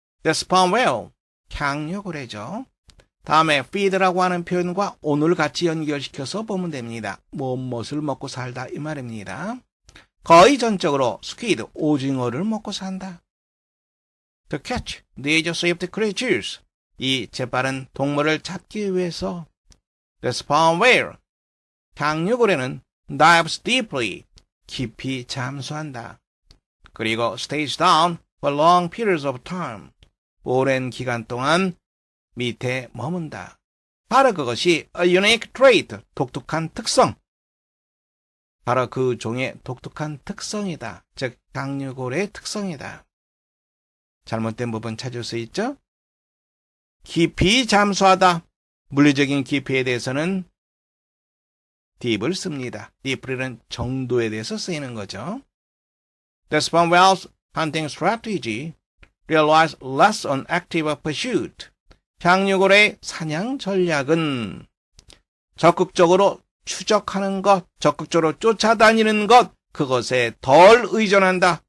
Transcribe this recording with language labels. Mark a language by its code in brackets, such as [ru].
[en] The sperm whale, [ko] 향유고래죠. 다음에 feed라고 하는 표현과 오늘 같이 연결시켜서 보면 됩니다. 무엇을 먹고 살다 이 말입니다. 거의 전적으로 squid, 오징어를 먹고 산다. [en] To catch these swift creatures, [ko] 이 재빠른 동물을 잡기 위해서 [en] the sperm whale, [ko] 향유고래는 [en] dives deeply, [ko] 깊이 잠수한다. [en] 그리고 stays down for long periods of time, [ko] 오랜 기간 동안 밑에 머문다. 바로 그것이 [en] a unique trait, [ko] 독특한 특성. 바로 그 종의 독특한 특성이다. 즉, 향유고래의 특성이다. 잘못된 부분 찾을 수 있죠? 깊이 잠수하다. 물리적인 깊이에 대해서는 deep을 씁니다. deep는 정도에 대해서 쓰이는 거죠. [en] The sperm whale's hunting strategy relies less on active pursuit. [ko] 향유고래의 사냥 전략은 적극적으로 추적하는 것, 적극적으로 쫓아다니는 것, 그것에 덜 의존한다.